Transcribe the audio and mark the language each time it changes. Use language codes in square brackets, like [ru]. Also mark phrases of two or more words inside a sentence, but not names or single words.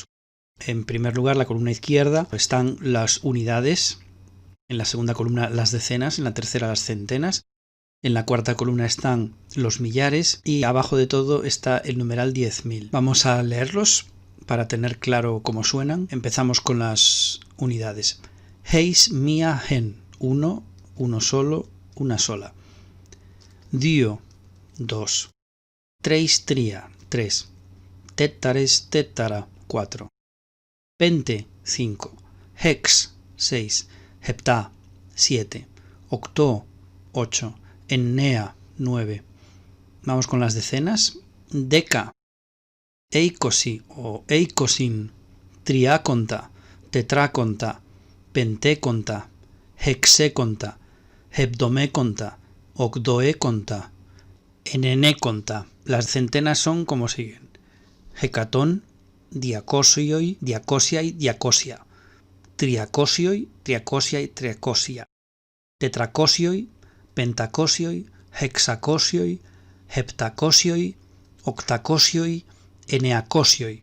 [es] En primer lugar, la columna izquierda están las unidades, en la segunda columna las decenas, en la tercera las centenas, en la cuarta columna están los millares y abajo de todo está el numeral 10.000. Vamos a leerlos para tener claro cómo suenan. Empezamos con las unidades. [el] εἷς μία ἕν, [es] uno solo, una sola. [el] δύο, 2. τρεῖς τρία, 3. τέτταρες τέτταρα, 4. πέντε, 5. ἕξ, 6. ἑπτά, 7. ὀκτώ, 8. ἐννέα, 9. [es] Vamos con las decenas. [el] δέκα, εἴκοσι o εἴκοσιν, τριάκοντα, τετταράκοντα, πεντήκοντα, ἑξήκοντα, ἑβδομήκοντα, ὀγδοήκοντα, ἐνενήκοντα. [es] Las centenas son como siguen: [el] ἑκατόν, διακόσιοι, διακόσιαι, διακόσια, τριακόσιοι, τριακόσιαι, τριακόσια, τετρακόσιοι, πεντακόσιοι, ἑξακόσιοι, ἑπτακόσιοι, ὀκτακόσιοι, ἐνακόσιοι.